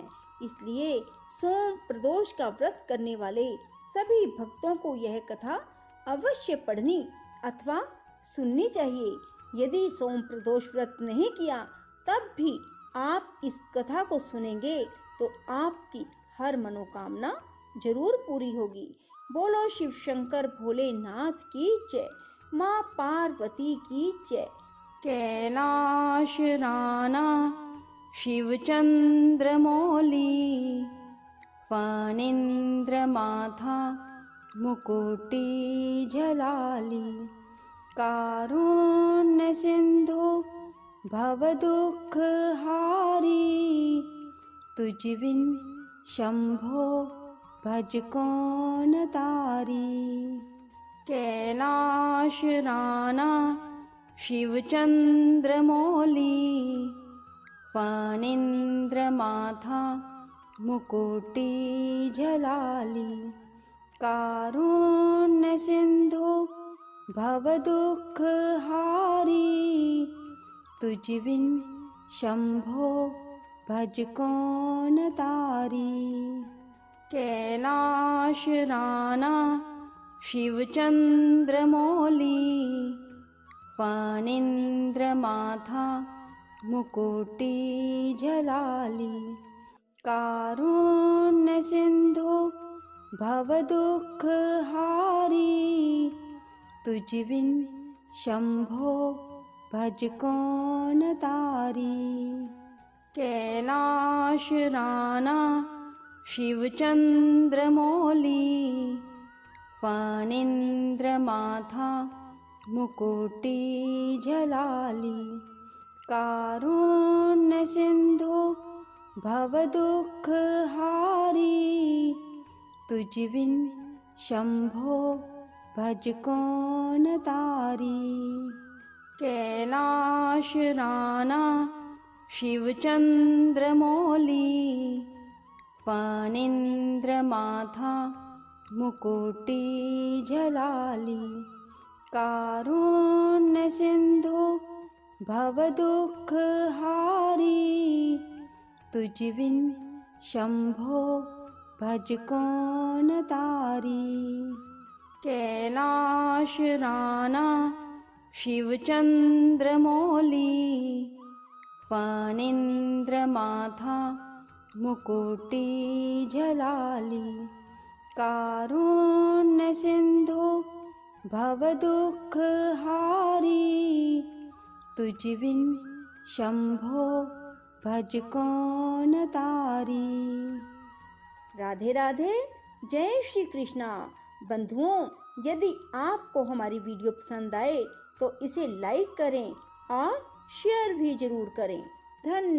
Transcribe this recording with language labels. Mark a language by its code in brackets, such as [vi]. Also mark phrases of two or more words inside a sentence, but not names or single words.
[hi] इसलिए सोम प्रदोष का व्रत करने वाले सभी भक्तों को यह कथा अवश्य पढ़नी अथवा सुननी चाहिए। यदि सोम प्रदोष व्रत नहीं किया तब भी आप इस कथा को सुनेंगे तो आपकी हर मनोकामना जरूर पूरी होगी। बोलो शिव शंकर भोलेनाथ की जय, माँ पार्वती की जय। [mr] कैलाश राना शिव चंद्र मौली फणींद्र माथा मुकुटी झलाली कारुण्य सिंधु भव दुख हारी तुझ बिन शंभो भज कौन तारी। कैलाश राना शिवचन्द्रमौली फणीन्द्रमाथा मुकुटिजलाली कारुण्यसिन्धो भवदुःखहारी तुझ बिन शंभो भज कौन तारी। कैलाश राना शिवचन्द्रमौली फणीन्द्रमाथा मुकुटिजलाली कारुण्यसिन्धो भवदुःखहारी तुझ बिन शंभो भज कौन तारी। कैलाश राना शिवचन्द्रमौली फणीन्द्रमाथा मुकुटिजलाली कारुण्यसिन्धो भवदुःखहारी तुझ बिन शंभो भज कौन तारी। कैलाश राना शिवचन्द्रमौली फणीन्द्रमाथा मुकुटिजलाली कारुण्यसिन्धो भवदुःखहारी तुझ बिन शंभो भज कौन तारी। कैलाश राना शिवचन्द्रमौली फणीन्द्रमाथा मुकुटिजलाली कारुण्यसिन्धो भवदुःखहारी तुझ बिन शंभो भज कौन तारी। [hi] राधे राधे, जय श्री कृष्णा। बंधुओं, यदि आपको हमारी वीडियो पसंद आए तो इसे लाइक करें और शेयर भी जरूर करें।